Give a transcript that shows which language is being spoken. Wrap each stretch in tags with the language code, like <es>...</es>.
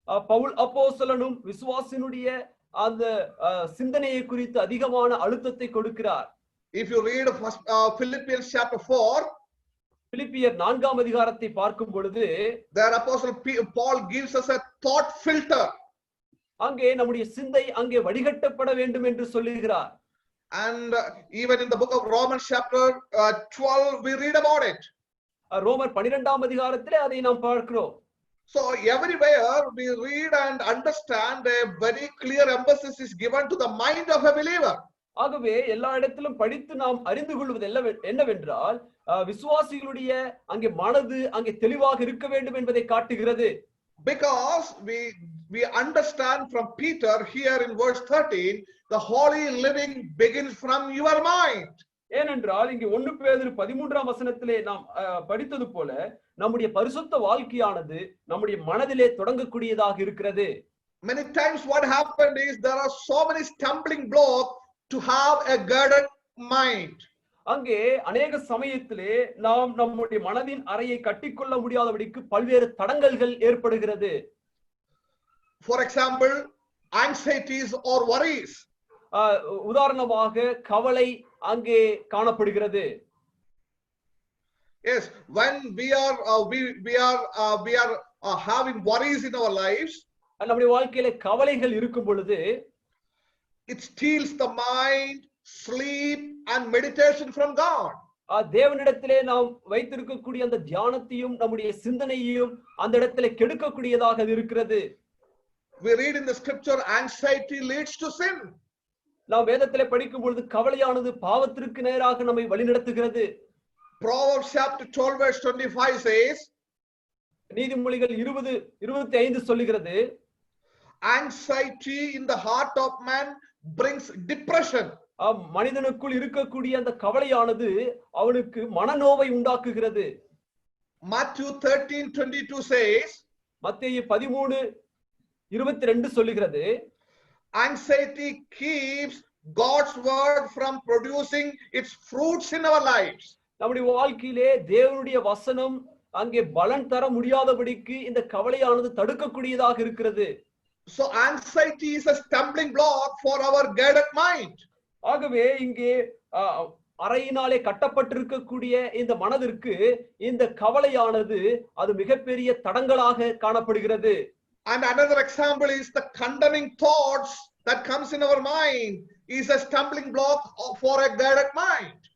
<ta>பவுல் அப்போஸ்தலனும் விசுவாசினுடைய அந்த சிந்தனையை குறித்து அதிகமான அழுத்தத்தை கொடுக்கிறார்.</ta> <en>If you read Philippians chapter 4,</en> <ta>பிலிப்பியர் 4ஆம் அதிகாரத்தை பார்க்கும் பொழுது,</ta> <en>there Apostle Paul gives us a thought filter.</en> <ta>அங்கே நம்முடைய சிந்தை அங்கே வடிகட்டப்பட வேண்டும் என்று சொல்லுகிறார்.</ta> <en>And even in the book of Romans chapter 12 we read about it.</en> <ta>ரோமர் 12ஆம் அதிகாரத்திலே அதை நாம் பார்க்கிறோம்.</ta> <en>So everywhere we read and understand a very clear emphasis is given to the mind of a believer.</en> <ta>ஆகவே எல்லா இடத்திலும் படித்து நாம் அறிந்து கொள்வது என்னவென்றால் விசுவாசிகளுடைய அங்கே மனது அங்கே தெளிவாக இருக்க வேண்டும் என்பதை காட்டுகிறது.</ta> <en>Because we understand from Peter here in verse 13, the holy living begins from your mind.</en> <ta>ஏனென்றால் இங்கே 1 பேதுரு 13ஆம் வசனத்திலே நாம் படித்தது போல நம்முடைய பரிசுத்த வாழ்க்கையானது நம்முடைய மனதிலே தொடங்கக்கூடியதாக இருக்கிறது.</ta> <en>Many times what happened is there are so many stumbling blocks to have a guarded mind.</en> <ta>அங்கே அநேக சமயத்திலே நாம் நம்முடைய மனதின் அறையை கட்டிக்கொள்ள முடியாதபடிக்கு பல்வேறு தடங்கல்கள் ஏற்படுகிறது.</ta> <en>For example, anxieties or worries.</en> <ta>உதாரணமாக கவலை அங்கே காணப்படுகிறது.</ta> <en>Yes, when we are having worries in our lives,</en> <ta>நம்முடைய வாழ்க்கையில கவலைகள் இருக்கும் பொழுது,</ta> <en>it steals the mind, sleep and meditation from God.</en> <ta>தேவனிடத்திலே நாம் வைத்திருக்கக்கூடிய அந்த தியானத்தையும் நம்முடைய சிந்தனையையும் அந்த இடத்திலே கெடுக்கக்கூடியதாக இருக்கிறது.</ta> <en>We read in the scripture, anxiety leads to sin.</en> <ta>நாம் வேதத்திலே படிக்கும் பொழுது கவலையானது பாவத்திற்கு நேராக நம்மை வழிநடத்துகிறது.</ta> <en>Proverbs chapter 12 verse 25 says,</en> <ta>நீதிமொழிகள் 20:25 சொல்லுகிறது,</ta> <en>anxiety in the heart of man brings depression.</en> <ta>மனிதனுக்குள் இருக்கக்கூடிய அந்த கவலையானது அவனுக்கு மனநோவை உண்டாக்குகிறது.</ta> <en>Matthew 13:22 says,</en> <ta>மத்தேயு 13:22 சொல்லுகிறது,</ta> <en>anxiety keeps God's word from producing its fruits in our lives.</en> <ta>நம்முடைய வாழ்க்கையிலே தேவனுடைய வசனம் அங்கே பலன் தர முடியாதபடிக்கு இந்த கவலையானது தடுக்கக்கூடியதாக இருக்கிறது.</ta> <en>So anxiety is a stumbling block for our guarded mind.</en> <ta>ஆகவே இங்கே அறையினாலே கட்டப்பட்டிருக்கக்கூடிய இந்த மனதிற்கு இந்த கவலையானது அது மிகப்பெரிய தடங்களாக காணப்படுகிறது.</ta> <en>And another example is the condemning thoughts that comes in our mind is a stumbling block for a guarded mind.</en>